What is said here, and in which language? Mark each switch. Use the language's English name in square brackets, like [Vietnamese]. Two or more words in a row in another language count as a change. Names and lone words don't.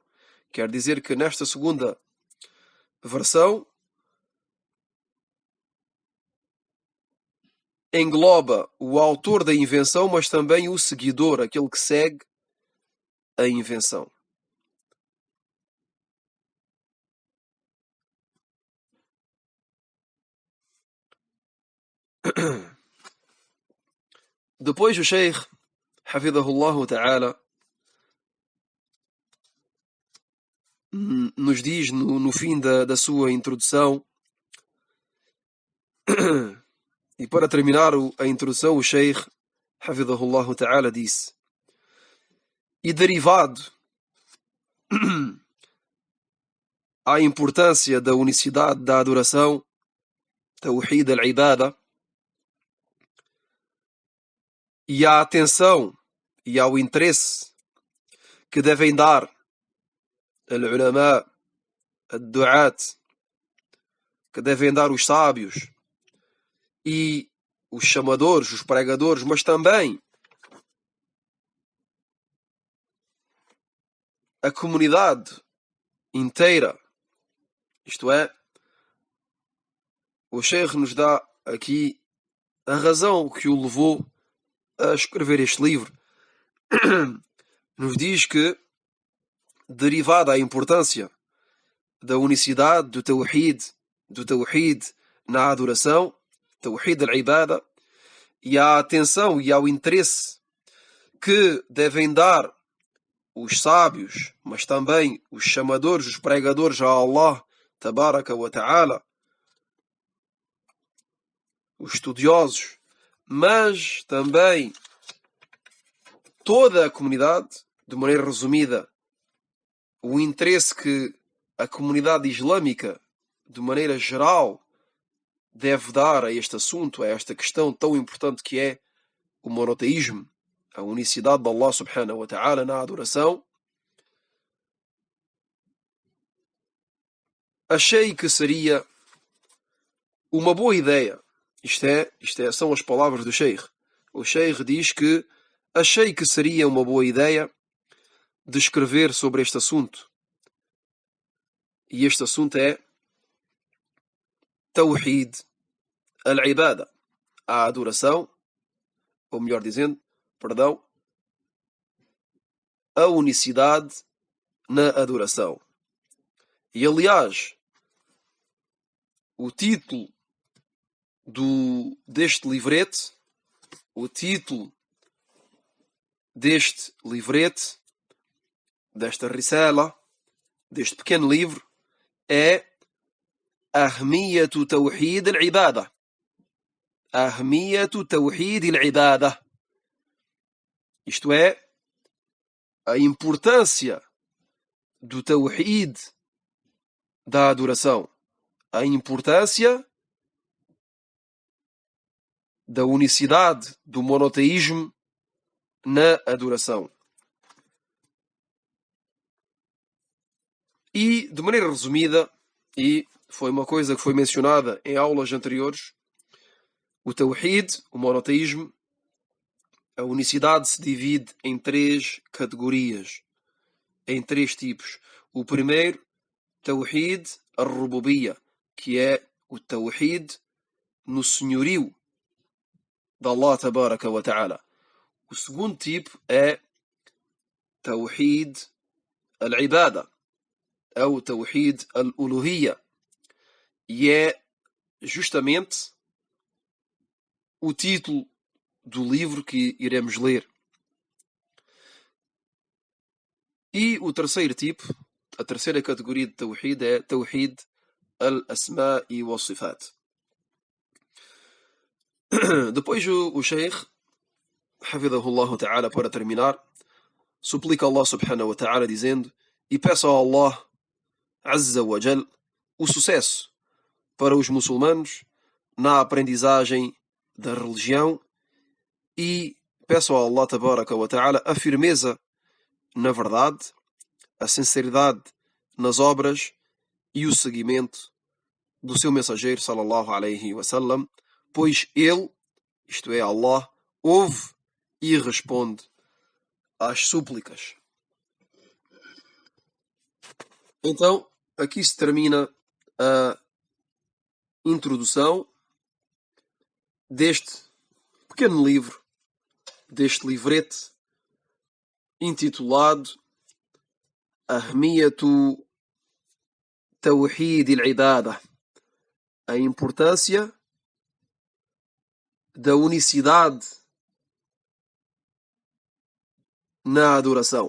[Portuguese] Quer dizer que nesta segunda versão engloba o autor da invenção, mas também o seguidor, aquele que segue a invenção. Depois o Sheikh, [Arabic] حفظه الله تعالى, [Portuguese] nos diz no fim da sua introdução, e para terminar a introdução, o Sheikh, [Arabic] حفظه الله تعالى, [Portuguese] disse: e derivado à importância da unicidade da adoração, [Arabic] توحيد العبادة, [Portuguese] e à atenção e ao interesse que devem dar [Arabic] العلماء، الدعاة, [Portuguese] que devem dar os sábios e os chamadores, os pregadores, mas também a comunidade inteira. Isto é, o Sheikh nos dá aqui a razão que o levou a escrever este livro. Nos diz que, derivada à importância da unicidade do tawhid na adoração, [Arabic] توحيد العبادة, [Portuguese] e à atenção e ao interesse que devem dar os sábios, mas também os chamadores, os pregadores a [Arabic] الله تبارك وتعالى, [Portuguese] os estudiosos, mas também toda a comunidade, de maneira resumida, o interesse que a comunidade islâmica, de maneira geral, deve dar a este assunto, a esta questão tão importante que é o monoteísmo, a unicidade de [Arabic] الله سبحانه وتعالى [Portuguese] na adoração. Achei que seria uma boa ideia. São as palavras do Sheikh. O Sheikh diz que achei que seria uma boa ideia de escrever sobre este assunto. E este assunto é [Arabic] توحيد العبادة, [Portuguese] a adoração, ou melhor dizendo, perdão, a unicidade na adoração. E aliás, o título deste livrete, desta risala, deste pequeno livro, é Ahmiyatu Tawhid al-Ibada. Ahmiyatu Tawhid al-Ibada. Isto é, a importância do Tawhid, da adoração. A importância da unicidade, do monoteísmo na adoração. E, de maneira resumida, e foi uma coisa que foi mencionada em aulas anteriores, o Tawhid, o monoteísmo, a unicidade se divide em 3 categorias, em 3 tipos. O primeiro, [Arabic] توحيد الربوبية, [Portuguese] que é o Tawhid no senhorio de [Arabic] الله تبارك وتعالى. [Portuguese] O segundo tipo é [Arabic] توحيد العبادة, [Portuguese] ou [Arabic] توحيد الألوهية, [Portuguese] e é justamente o título do livro que iremos ler. E o terceiro tipo, a terceira categoria de Tawhid é [Arabic] توحيد الأسماء والصفات. [Portuguese] Depois o Sheikh, [Arabic] حفظه الله تعالى, [Portuguese] para terminar, suplica [Arabic] الله سبحانه وتعالى [Portuguese] dizendo: e peço a [Arabic] الله عز وجل [Portuguese] o sucesso para os muçulmanos na aprendizagem da religião, e peço a [Arabic] الله تبارك وتعالى [Portuguese] a firmeza na verdade, a sinceridade nas obras e o seguimento do seu mensageiro [Arabic] صلى الله عليه وسلم, [Portuguese] pois ele, isto é Allah, ouve e responde às súplicas. Então, aqui se termina a introdução deste pequeno livro, deste livrete intitulado Ahmiyatu Tawhid al-Ibada, a importância da unicidade na adoração.